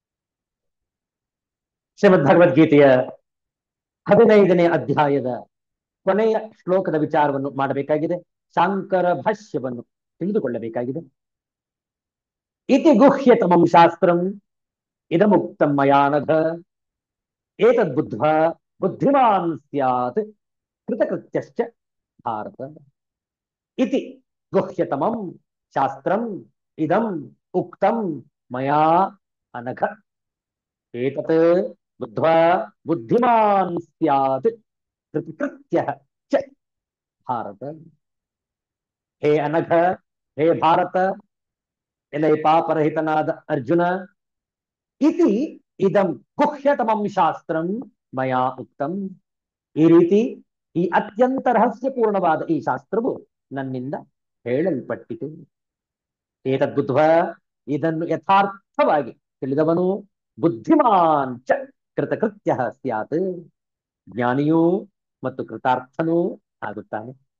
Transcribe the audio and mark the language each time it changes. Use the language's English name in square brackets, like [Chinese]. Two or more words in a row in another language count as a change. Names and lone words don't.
[Kannada] ಶ್ರೀಮದ್ ಭಗವದ್ಗೀತೆಯ 15ನೇ ಅಧ್ಯಾಯದ ಕೊನೆಯ ಶ್ಲೋಕದ ವಿಚಾರವನ್ನು ಮಾಡಬೇಕಾಗಿದೆ. ಶಾಂಕರ ಭಾಷ್ಯವನ್ನು ತಿಳಿದುಕೊಳ್ಳಬೇಕಾಗಿದೆ. [Sanskrit] ಇತಿ ಗುಹ್ಯತಮಂ ಶಾಸ್ತ್ರಂ ಇದಮುಕ್ತಂ ಮಯಾ ನಘ ಏತದ್ಬುದ್ಧ್ವಾ ಬುದ್ಧಿಮಾನ್ ಸ್ಯಾತ್ ಕೃತಕೃತ್ಯಶ್ಚ ಭಾರತ. ಇತಿ ಗುಹ್ಯತಮಂ ಶಾಸ್ತ್ರಂ ಇದಂ ಉಕ್ತಂ ಮಯಾ ಅನಘ ಏತತ್ ಬುದ್ಧ್ವಾ ಬುದ್ಧಿಮಾನ್ ಸ್ಯಾತ್ ಕೃತಕೃತ್ಯಃ ಚ ಭಾರತ. ಹೇ ಅನಘ, ಹೇ ಭಾರತ, [Kannada] ಎಲೆ ಪಾಪರಹಿತನಾದ ಅರ್ಜುನ, [Sanskrit] ಇತಿ ಇದಂ ಗುಹ್ಯತಮಂ ಶಾಸ್ತ್ರಂ ಮಯಾ ಉಕ್ತಂ, [Kannada] ಈ ರೀತಿ ಈ ಅತ್ಯಂತ ರಹಸ್ಯಪೂರ್ಣವಾದ ಈ ಶಾಸ್ತ್ರವು ನನ್ನಿಂದ ಹೇಳಲ್ಪಟ್ಟಿತು. ಏತದ್ಬುದ್ಧ್ವ, ಇದನ್ನು ಯಥಾರ್ಥವಾಗಿ ತಿಳಿದವನು, [Sanskrit] ಬುದ್ಧಿಮಾನ್ ಚ ಕೃತಕೃತ್ಯ ಸ್ಯಾತ್, [Kannada] ಜ್ಞಾನಿಯೂ ಮತ್ತು ಕೃತಾರ್ಥನೂ ಆಗುತ್ತಾನೆ.